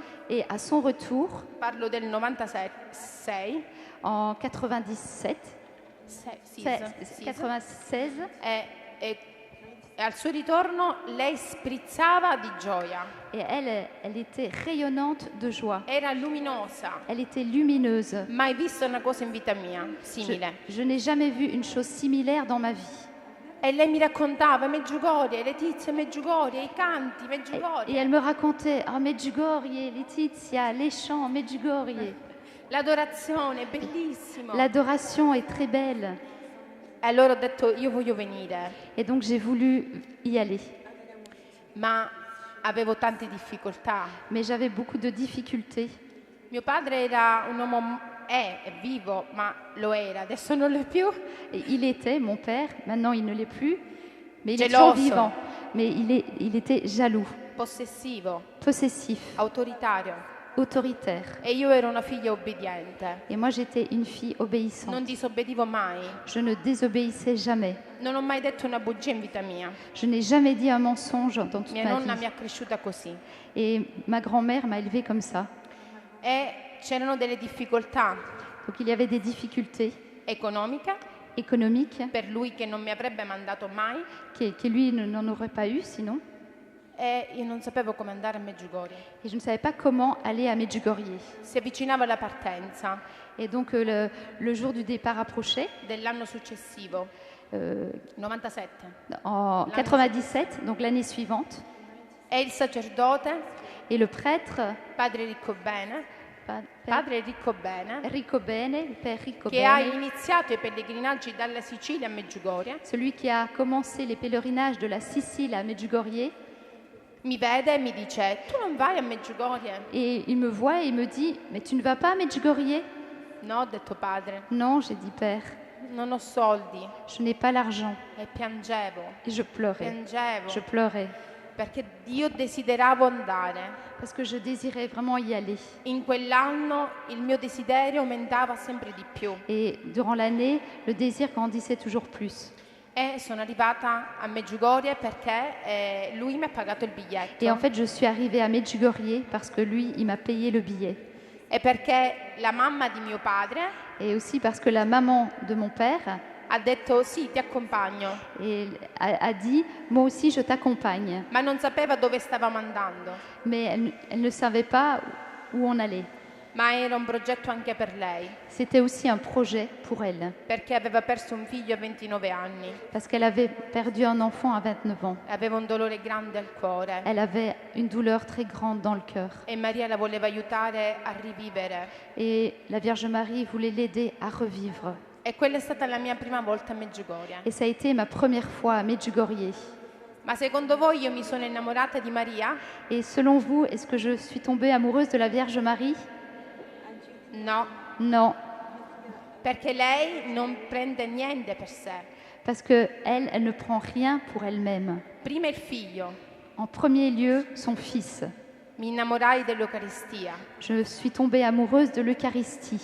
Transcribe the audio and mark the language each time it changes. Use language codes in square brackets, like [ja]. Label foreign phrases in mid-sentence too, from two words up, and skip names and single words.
[fr] Et à son retour, [it] parlo del 96, [fr] en 97, [it] sì, 96, e al suo ritorno lei sprizzava di gioia, [fr] et elle était rayonnante de joie. [it] era luminosa. [fr] Elle était lumineuse. [it] Mai visto una cosa in vita mia simile. [fr] Je n'ai jamais vu une chose similaire dans ma vie. [it] E lei mi raccontava Medjugorje, Letizia Medjugorje, i canti [fr] Et Medjugorje, elle me racontait, oh Medjugorje, Letizia, les chants, Medjugorje. [it] l'adorazione, bellissimo. [fr] L'adoration est très belle. [it] E allora ho detto io voglio venire, [fr] Et donc j'ai voulu y aller. [it] ma avevo tante difficoltà. [fr] Mais j'avais beaucoup de difficultés. [it] Mio padre era un uomo, è vivo, ma lo era, adesso non lo è più. [fr] Et il était, mon père, maintenant il ne l'est plus, mais il est toujours [it] Geloso. [fr] vivant. Mais il était jaloux, [it] Possessivo, [fr] possessif, [it] autoritario. [fr] autoritaire. [it] E io ero una figlia obbediente. [fr] Et moi j'étais une fille [it] Non [fr] obéissante. [it] disobbedivo mai. [fr] Je ne désobéissais jamais. [it] Non ho mai detto una bugia in vita mia. [fr] Je n'ai jamais dit un mensonge dans toute [it] Mia [fr] ma [it] nonna [fr] vie. [it] mi ha cresciuta così. [fr] Et ma grand-mère m'a élevée comme ça. [it] E c'erano delle difficoltà [fr] Donc il y avait des difficultés [it] economiche [fr] économiques [it] per lui che non mi avrebbe mandato mai [fr] que lui n'en aurait pas eu sinon. [it] e io non sapevo come andare a Medjugorje. [fr] Et je ne savais pas comment aller à Medjugorje. [it] Si avvicinava la partenza [fr] Et donc le jour du départ approchait, [it] dell'anno successivo, 97, [fr] en 97, donc l'année suivante. [it] e il sacerdote, [fr] Et le prêtre, [it] padre Riccobene, padre Riccobene, [fr] Rico Bene, le père Rico che ha Bene, [it] iniziato i pellegrinaggi dalla Sicilia a Medjugorje, [fr] celui qui a commencé les pèlerinages de la Sicile à Medjugorje, [it] mi vede e mi dice: tu non vai a Medjugorje? [fr] et il me voit et il me dit, mais tu ne vas pas à Medjugorje? [it] No, ho detto padre, [fr] Non, j'ai dit père, [it] non ho soldi. [fr] je n'ai pas l'argent. [it] E piangevo, [fr] Et je pleurais, [it] piangevo, [fr] je pleurais, [it] perché io desideravo andare. [fr] parce que je désirais vraiment y aller. [it] In quell'anno il mio desiderio aumentava sempre di più [fr] Et durant l'année, le désir grandissait toujours plus. [it] e sono arrivata a Medjugorje perché lui mi ha pagato il biglietto [fr] Et en fait, je suis arrivée à Medjugorje parce que lui, il m'a payé le billet. [it] e perché la mamma di mio padre [fr] Et aussi parce que la maman de mon père [it] ha detto sì, ti accompagno, [fr] a dit, moi aussi, je t'accompagne. [it] ma non sapeva dove stavamo andando, [fr] Mais elle ne savait pas où on allait. [it] ma era un progetto anche per lei [fr] C'était aussi un projet pour elle, [it] perché aveva perso un figlio a 29 anni, [fr] parce qu'elle avait perdu un enfant à 29 ans. [it] aveva un dolore grande al cuore [fr] Elle avait une douleur très grande dans le cœur. [it] e Maria la voleva aiutare a rivivere. [fr] Et la Vierge Marie voulait l'aider à revivre. [it] E quella è stata la mia prima volta a Medjugorje. [fr] Et ça a été ma première fois à Medjugorje. [it] Ma secondo voi io mi sono innamorata di Maria? [fr] Et selon vous, est-ce que je suis tombée amoureuse de la Vierge Marie? [it] No, [fr] Non, [it] perché lei non prende niente per sé. [fr] parce que elle ne prend rien pour elle-même. [it] Prima il figlio, [fr] En premier lieu, son fils. [it] mi innamorai dell'Eucaristia, [fr] Je suis tombée amoureuse de l'Eucharistie,